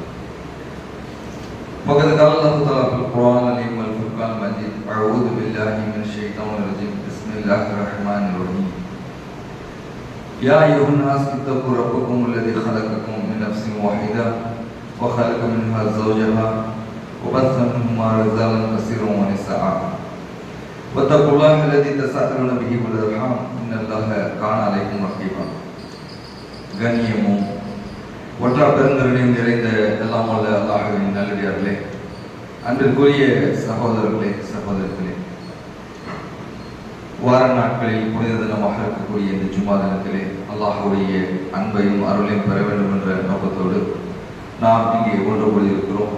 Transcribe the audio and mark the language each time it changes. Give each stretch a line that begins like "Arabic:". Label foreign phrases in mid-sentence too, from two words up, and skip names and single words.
Arabic: فقد قال الله تعالى في القران العظيم والفرقان المجيد اعوذ بالله من الشيطان الرجيم بسم الله الرحمن الرحيم يا أيها الناس اتقوا ربكم الذي خلقكم من نفس واحدة وخلق منها زوجها وبث منهما رجالا كثيرا ونساء واتقوا الله الذي تساءلون به والأرحام إن الله كان عليكم رقيبا
Tamil: கண்ணியமும் ஒற்றா பெருங்கருணையும் நிறைந்த எல்லாம் வல்ல அல்லாஹ்வின் நல்லடியார்களே, அன்பிற்குரிய சகோதரர்களே சகோதரிகளே, வார நாட்களில் புனித தினமாக இருக்கக்கூடிய இந்த ஜும்மா தினத்திலே அல்லாஹ்வுடைய அன்பையும் அருளையும் பெற வேண்டும் என்ற நோக்கத்தோடு நாம் இங்கே ஒன்று கூடியிருக்கிறோம்.